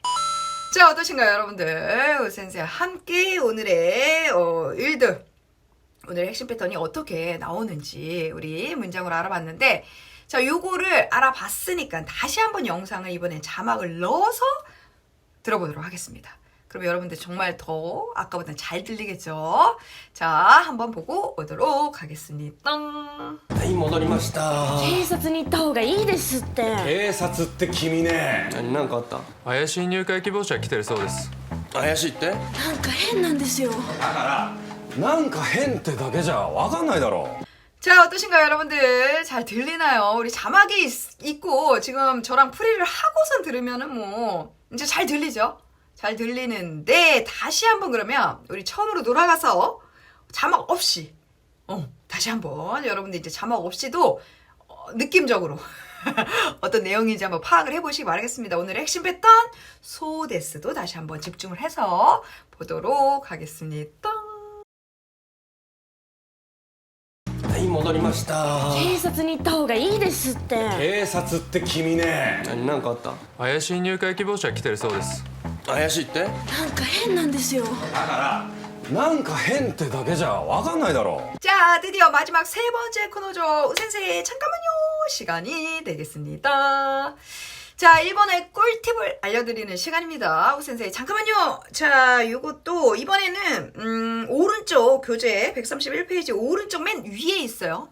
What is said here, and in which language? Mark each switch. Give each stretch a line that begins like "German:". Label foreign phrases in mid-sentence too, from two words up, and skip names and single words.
Korean: 자, 어떠신가요, 여러분들? 센세와 함께 오늘의 일들, 오늘의 핵심 패턴이 어떻게 나오는지 우리 문장으로 알아봤는데, 자, 요거를 알아봤으니까 다시 한번 영상을 이번엔 자막을 넣어서 들어보도록 하겠습니다. 그럼 여러분들 정말 더 아까보다 잘 들리겠죠? 자, 한번 보고 오도록 하겠습니다.
Japanese: はい戻りました警察に行った方がいいですって。警察って君ね何かあった怪しい入会希望者来てるそうです。怪しいってなんか変なんですよ。なんか変ってだけじゃわかんないだろ
Korean: 자, 어떠신가요, 여러분들? 잘 들리나요? 우리 자막이 있고 지금 저랑 풀이를 하고선 들으면은 뭐 이제 잘 들리죠? 잘 들리는데 다시 한번 그러면 우리 처음으로 돌아가서 자막 없이 다시 한번 여러분들 이제 자막 없이도 느낌적으로 어떤 내용인지 한번 파악을 해보시기 바라겠습니다. 오늘의 핵심 패턴 소데스도 다시 한번 집중을 해서 보도록 하겠습니다.
Japanese: はい戻りました警察に行った方がいいですって。警察って君ね何かあった怪しい入会希望者来てるそうです。怪しいってなんか変なんですよ。なんか変ってだけじゃわかんないだろ
Korean: 자, 드디어 마지막 세 번째 코너죠. 센세이 잠깐만요 시간이 되겠습니다. 자, 일본의 꿀팁을 알려드리는 시간입니다. 우센세이 잠깐만요. 자, 요것도 이번에는 오른쪽 교재 131페이지 오른쪽 맨 위에 있어요.